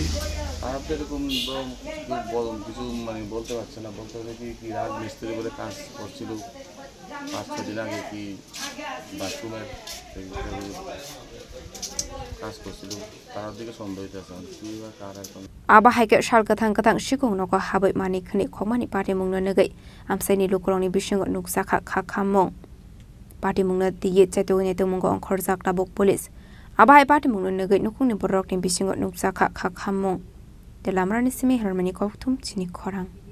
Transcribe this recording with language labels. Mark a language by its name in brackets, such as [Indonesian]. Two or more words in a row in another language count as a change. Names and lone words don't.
[Bangla] আর এরকম কিছু মানে বলতে পারছে না বলতে হবে কি রাত মিস্ত্রি বলে কাজ করছিল 5-6 দিন আগে কি বাথরুমের কাজ করছিল তার দিকে সন্দেহ হইতেছে কি বা কার এখন [Kok Borok] aba haike shal kathang shikong no ko habai mani khani khomani party mungna nagai amsaini lukrongni bising nuksa kha khamong party mungna tiye chato ne to mung ong khorjak ta bok police aba hai party mungna nagai nukungni borok ni bising nuksa kha khamong telamrani simi harmani ko thum chini khorang